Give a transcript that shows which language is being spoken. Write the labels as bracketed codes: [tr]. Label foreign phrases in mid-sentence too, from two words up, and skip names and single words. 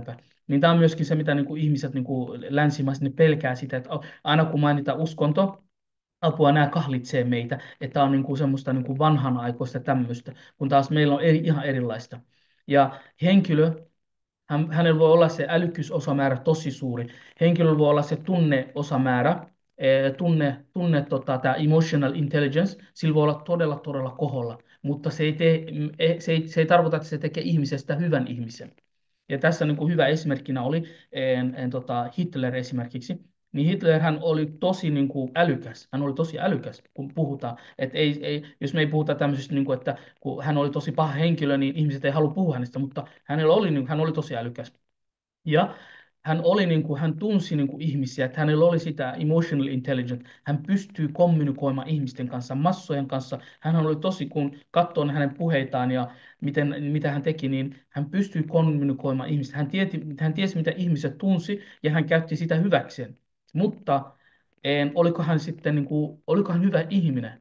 [fi] Niin tämä on myöskin se, mitä ihmiset länsimaiset ne pelkää sitä, että aina kun mainitaan uskonto, apua nämä kahlitsee meitä, että on semmoista vanhanaikoista tämmöistä, kun taas meillä on ihan erilaista. Ja henkilö, hänellä voi olla se älykkyysosamäärä tosi suuri. Henkilöllä voi olla se tunneosamäärä, tämä [en] emotional intelligence, [fi] sillä voi olla todella, todella koholla, mutta se ei tarkoita, että se tekee ihmisestä hyvän ihmisen. Ja tässä hyvä esimerkkinä oli Hitler esimerkiksi. Niin Hitler hän oli tosi älykäs. Hän oli tosi älykäs, kun puhutaan. Jos me ei puhuta tämmöisestä, että kun hän oli tosi paha henkilö, niin ihmiset ei halua puhua hänestä, mutta hän oli tosi älykäs. Ja hän tunsi ihmisiä, että hänellä oli sitä [en] emotional intelligence. [fi] Hän pystyy kommunikoimaan ihmisten kanssa, massojen kanssa. Hän oli tosi, kun katsoo hänen puheitaan ja mitä hän teki, niin hän pystyi kommunikoimaan ihmistä. Hän tiesi, mitä ihmiset tunsi ja hän käytti sitä hyväkseen. Mutta oliko hän sitten, oliko hän hyvä ihminen?